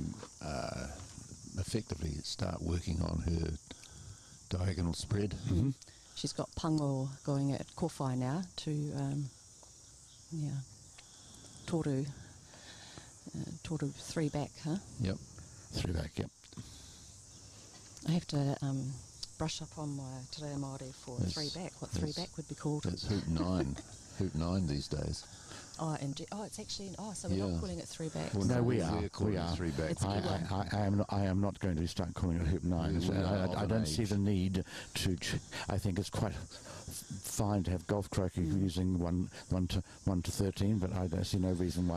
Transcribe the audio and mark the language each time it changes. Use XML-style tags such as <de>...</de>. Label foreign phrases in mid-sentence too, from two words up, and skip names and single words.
<en>To effectively start working on her diagonal spread. Mm-hmm. She's got pango going at kowhai now to, toru 3-back, huh? Yep. 3-back, yep. I have to brush up on my te reo Māori for 3-back. What 3-back would be called? It's hoop 9. Hoop 9 these days. Oh, it's actually. Oh, so we're not calling it 3-back. Well, no, we are. We are 3-back. I am not going to start calling it hoop 9. I don't see the need to. I think it's quite fine to have golf croquet using 1 to 13, but I don't see no reason why.</en>